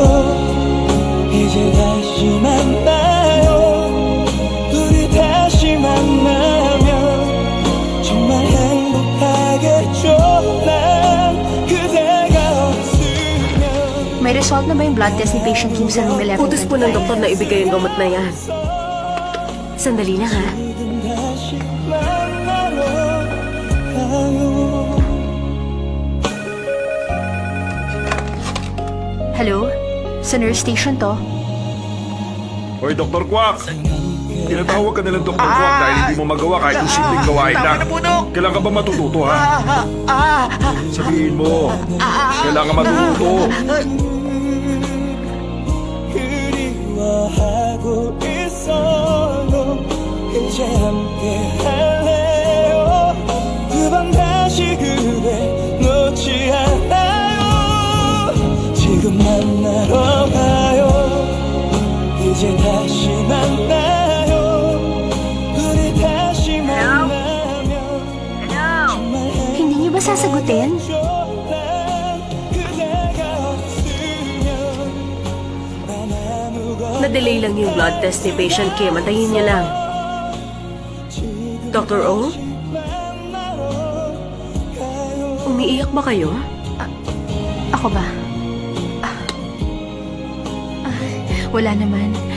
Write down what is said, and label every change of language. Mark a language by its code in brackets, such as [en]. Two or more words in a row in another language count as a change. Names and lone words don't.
[ko] 이제 다시 만나요 우리 다시 만나면 정말 행복하겠죠 난 그대가 없으면 [tl] May result na ba yung [en] blood test [tl] ni patient Kim sa room 11? Utos po ng doktor na ibigay ang gamot na yan. Sandali lang ha. [ko] 지금 다시 만나러 가요 [tl] Hello? Sa [en] nurse station [tl] to? Hoy, Dr. Quack! Tinatawag ka nilang Dr. Quack dahil hindi mo magawa kahit yung simpleng gawain lang. Kailangan ka ba matututo, ha? Sabihin mo, kailangan matututo. [ko] 그리워하고 있어도 이제 함께 할래요 두 번 다시 그대 놓지 않아요 지금 만나러 가요 이제 다시 만나요 우리 다시 만나면 정말 [tl] Hindi niyo ba sasagutin? [ko] 난 그대가 없으면 난 아무것도 [tl] Na-delay lang yung [en] blood test [tl] ni patient Kim. Antayin niyo lang. Dr. O? Umiiyak ba kayo? Ako ba? Wala naman.